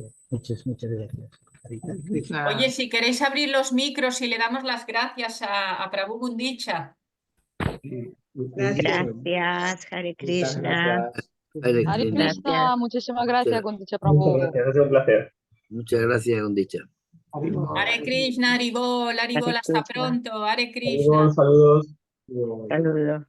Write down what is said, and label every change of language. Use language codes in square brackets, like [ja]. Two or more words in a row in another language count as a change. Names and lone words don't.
[es] Muchas, muchas gracias. Harita. Oye, si queréis abrir los micros y le damos las gracias a Prabhu Gundicha. Gracias, [sa] हरे कृष्ण. Hare Hare Krishna. Krishna, [es] Gracias. muchísimas gracias, Gundicha Muchas Prabhu. gracias, ha sido un placer. Muchas gracias, Gundicha. [sa] हरे कृष्ण हरिबोल हरिबोल, [es] Hare hasta Krishna. pronto. [sa] हरे कृष्ण. [es] Saludos. Saludos.